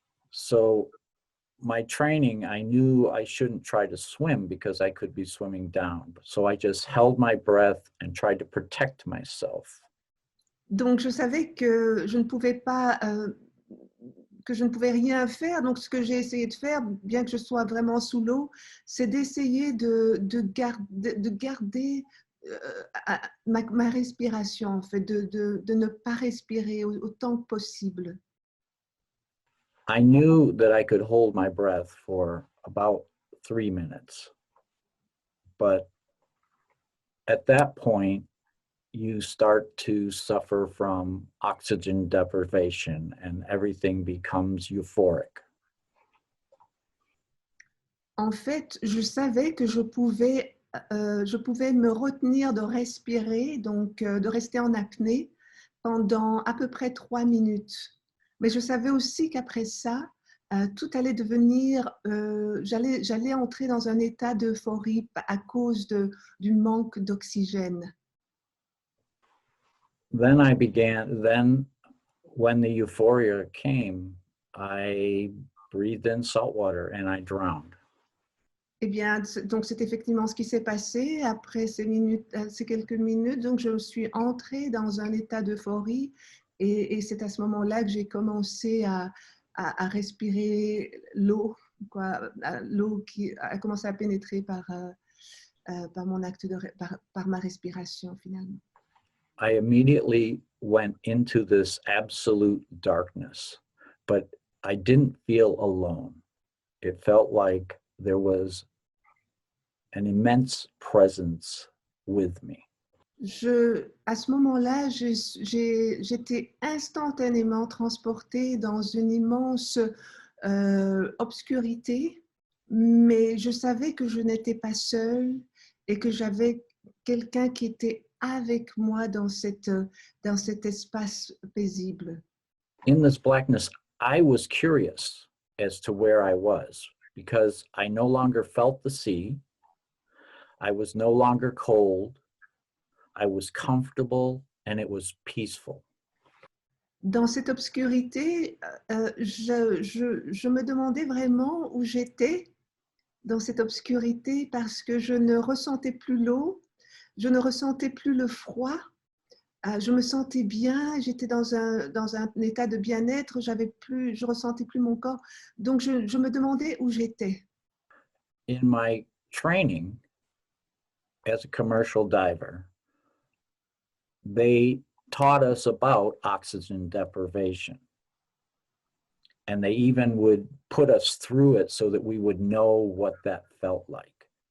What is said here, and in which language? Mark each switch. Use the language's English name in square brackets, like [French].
[English] So my training, I knew I shouldn't try to swim because I could be swimming down. So I just held my breath and tried to protect myself. [French] Donc, je savais que je ne pouvais pas, que je ne pouvais rien faire. Donc, ce que j'ai essayé de faire, bien que je sois vraiment sous l'eau, c'est d'essayer de garder ma respiration, en fait, de ne pas respirer autant que possible. [English] I knew that I could hold my breath for about 3 minutes. But at that point, you start to suffer from oxygen deprivation and everything becomes euphoric. [French] En fait, je savais que je pouvais me retenir de respirer, donc de rester en apnée pendant à peu près 3 minutes. Mais je savais aussi qu'après ça, tout allait devenir, j'allais entrer dans un état d'euphorie à cause du manque d'oxygène. [English] Then when the euphoria came, I breathed in salt water and I drowned. [French] Eh bien, donc c'est effectivement ce qui s'est passé. Après ces quelques minutes, donc je suis entrée dans un état d'euphorie et c'est à ce moment-là que j'ai commencé à respirer l'eau, l'eau qui a commencé à pénétrer par mon acte par ma respiration finalement. [English] I immediately went into this absolute darkness, but I didn't feel alone. It felt like there was an immense presence with me. [French] À ce moment-là, j'étais instantanément transportée dans une immense obscurité, mais je savais que je n'étais pas seule et que j'avais quelqu'un qui était avec moi dans cet espace paisible. [English] In this blackness, I was curious as to where I was because I no longer felt the sea. I was no longer cold. I was comfortable and it was peaceful. [French] Dans cette obscurité, je me demandais vraiment où j'étais dans cette obscurité parce que je ne ressentais plus l'eau, je ne ressentais plus le froid, je me sentais bien, j'étais dans un état de bien-être, je ressentais plus mon corps, donc je me demandais où j'étais. [English] In my training as a commercial diver, they taught us about oxygen deprivation. And they even would put us through it so that we would know what that felt like.